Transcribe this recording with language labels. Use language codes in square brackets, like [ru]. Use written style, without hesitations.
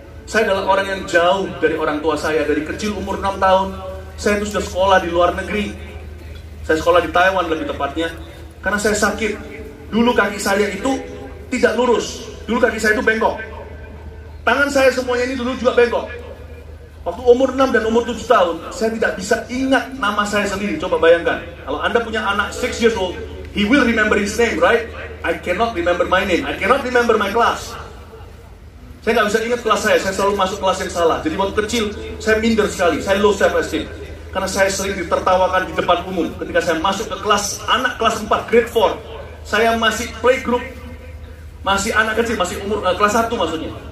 [id] Saya adalah orang yang jauh dari orang tua saya. Dari kecil, umur 6 tahun, saya itu sudah sekolah di luar negeri. Saya sekolah di Taiwan lebih tepatnya. Karena saya sakit. Dulu kaki saya itu tidak lurus. Dulu kaki saya itu bengkok. Tangan saya semuanya ini dulu juga bengkok. Waktu umur 6 dan umur 7 tahun, saya tidak bisa ingat nama saya sendiri. Coba bayangkan, kalau Anda punya anak [en] 6 years old, he will remember his name, right? I cannot remember my name. I cannot remember my class. [id] Saya nggak bisa ingat kelas saya selalu masuk kelas yang salah. Jadi waktu kecil, saya minder sekali, saya [en] low self-esteem. [id] Karena saya sering ditertawakan di depan umum. Ketika saya masuk ke kelas, anak kelas 4, grade 4, saya masih playgroup, masih anak kecil, masih umur kelas 1 maksudnya.